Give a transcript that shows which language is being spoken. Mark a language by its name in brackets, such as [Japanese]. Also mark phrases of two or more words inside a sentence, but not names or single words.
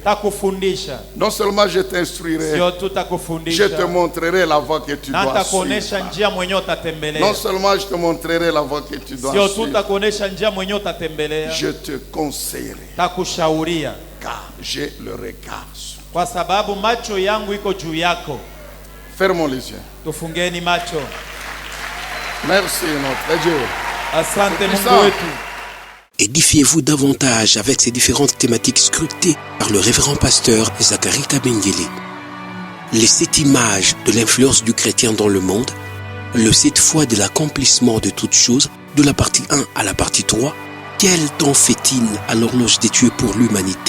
[French] Non seulement je t'instruirai, je te montrerai la voie que tu dois suivre. Non seulement je te montrerai la voie que tu dois suivre, je te conseillerai, car j'ai le regard sur toi. [Swahili] Kwa sababu macho yangu iko juu yako. [French] Fermons les yeux. [Swahili] Tufungeni macho. [French] Merci notre Dieu. [Swahili] Asante Mungu wetu. [French] Édifiez-vous davantage avec ces différentes thématiques scrutées par le révérend pasteur Zacharie Kabengele. Les 7 images de l'influence du chrétien dans le monde, le 7 fois de l'accomplissement de toutes choses, de la partie 1 à la partie 3, quel temps fait-il à l'horloge des dieux pour l'humanité?